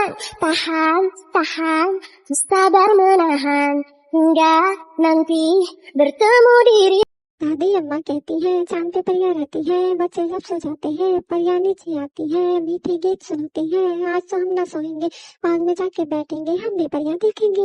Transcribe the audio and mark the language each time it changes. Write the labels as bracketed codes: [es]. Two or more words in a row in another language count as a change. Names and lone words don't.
[ms] Tahan, tahan, sabar menahan, hingga nanti bertemu diri. [hi] दादी अम्मा कहती है चांद पे परियां रहती है, बच्चे जब सो जाते हैं परियां नीचे आती है, मीठी गीत सुनती है। आज तो हम ना सोएंगे, बाद में जाके बैठेंगे, हम भी परियां देखेंगे।